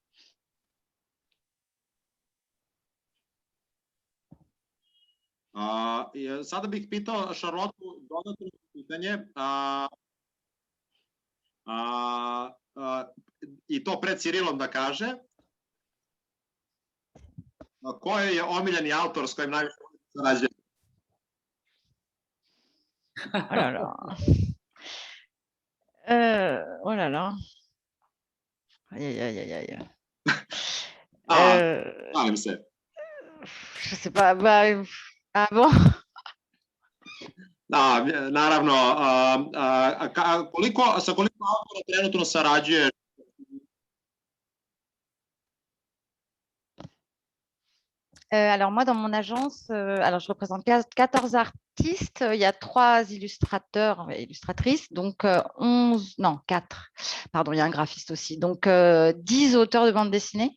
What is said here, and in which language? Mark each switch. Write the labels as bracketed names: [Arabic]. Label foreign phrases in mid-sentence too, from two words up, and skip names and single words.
[Serbian] Sada bih pitao Šarlotu dodatno pitanje. I to pred Cirilom da kaže. Ko je omiljeni autor s kojim najviše sarađuje? [French] Oh là là. Oh là là. Aïe, aïe, aïe, aïe. [Serbian] Šalim se. [French] Je sais pas. Bah, ah bon? [Serbian] Da, naravno. Sa koliko autora trenutno sarađuje? [French] Alors moi, dans mon agence, alors je représente 14 artistes, il y a 3 illustrateurs et illustratrices, donc 11, non 4, pardon, il y a un graphiste aussi, donc 10 auteurs de bande dessinée.